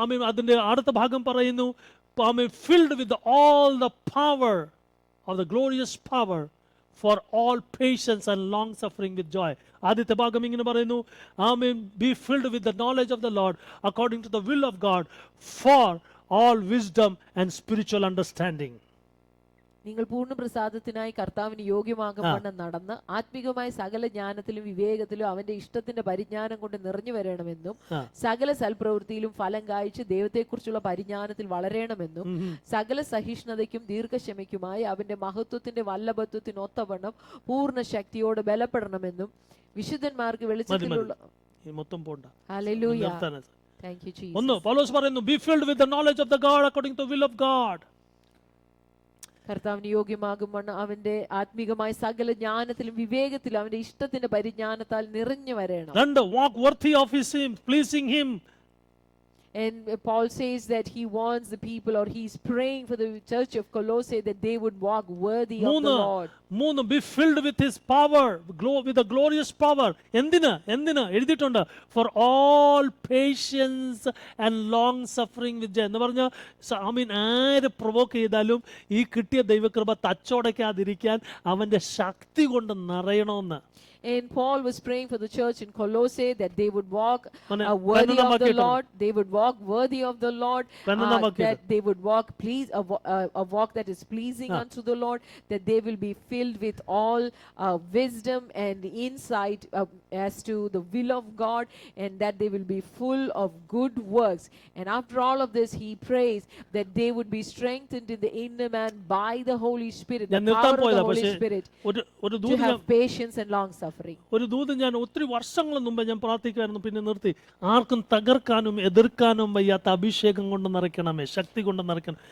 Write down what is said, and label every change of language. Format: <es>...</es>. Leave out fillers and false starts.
<ml>അതിന്റെ അടുത്ത ഭാഗം പറയുന്നു,</ml> <en>ആമേൻ, filled with all the power of the glorious power for all patience and long suffering with joy.</en> <ml>ആദ്യത്തെ ഭാഗം ഇങ്ങനെ പറയുന്നു,</ml> <en>ആമേൻ, be filled with the knowledge of the Lord according to the will of God for all wisdom and spiritual understanding.</en> <ml>നിങ്ങൾ പൂർണ്ണ പ്രസാദത്തിനായി കർത്താവിന് യോഗ്യമാകപ്പെടണം നടന്ന് ആത്മികമായ സകല ജ്ഞാനത്തിലും വിവേകത്തിലും അവന്റെ ഇഷ്ടത്തിന്റെ പരിജ്ഞാനം കൊണ്ട് നിറഞ്ഞു വരണമെന്നും സകല സൽപ്രവൃത്തിയിലും ഫലം കായ്ച്ച് ദൈവത്തെക്കുറിച്ചുള്ള പരിജ്ഞാനത്തിൽ വളരണമെന്നും സകല സഹിഷ്ണുതയ്ക്കും ദീർഘക്ഷമയ്ക്കുമായി അവന്റെ മഹത്വത്തിന്റെ വല്ലഭത്വത്തിനൊത്തവണ്ണം പൂർണ്ണ ശക്തിയോടെ ബലപ്പെടണമെന്നും വിശുദ്ധന്മാർക്ക് വെളിച്ചത്തിലുള്ള മൊത്തം പോണ്ട.</ml> <en>ഹല്ലേലൂയ. Thank you, Jesus.</en> <ml>ഒന്ന് പൗലോസ് പറയുന്നു,</ml> <en>be filled with the knowledge of the God according to the will of God.</en> <ml>കർത്താവിന് യോഗ്യമാകുമ്പോൾ അവന്റെ ആത്മീകമായ സകല ജ്ഞാനത്തിലും വിവേകത്തിലും അവന്റെ ഇഷ്ടത്തിന്റെ പരിജ്ഞാനത്താൽ നിറഞ്ഞു വരണം. രണ്ട്,</ml> <en>walk worthy of his him, pleasing him. And Paul says that he wants the people, or he's praying for the church of Colossae, that they would walk worthy of the Lord.</en> <ml>മൂന്ന്,</ml> <en>be filled with his power, with the glorious power.</en> <ml>എന്തിന് എഴുതിയിട്ടുണ്ട്,</ml> <en>for all patience and long suffering with joy.</en> <ml>എന്ന് പറഞ്ഞാൽ ആമീൻ, ആര് provoke ചെയ്താലും ഈ കിട്ടിയ ദൈവകൃപ തച്ചോടയ്ക്കാതിരിക്കാൻ അവന്റെ ശക്തി കൊണ്ട് നിറയണമെന്ന്.</ml> <en>And Paul was praying for the church in Colossae that they would walk worthy of the Lord. They would walk worthy of the Lord. That they would walk a walk that is pleasing unto the Lord. That they will be filled with all wisdom and insight as to the will of God, and that they will be full of good works. And after all of this, he prays that they would be strengthened in the inner man by the Holy Spirit, the power of the Holy Spirit, to have patience and long suffering. suffering.</en> <ml>ഒരു ദൂത് ഞാൻ ഒത്തിരി വർഷങ്ങൾ മുമ്പ് ഞാൻ പ്രാർത്ഥിക്കുമായിരുന്നു, പിന്നെ നിർത്തി. ആർക്കും തകർക്കാനും എതിർക്കാനും വയ്യാത്ത അഭിഷേകം കൊണ്ട് നിറയ്ക്കണമേ, ശക്തി കൊണ്ട് നിറയ്ക്കണം.</ml>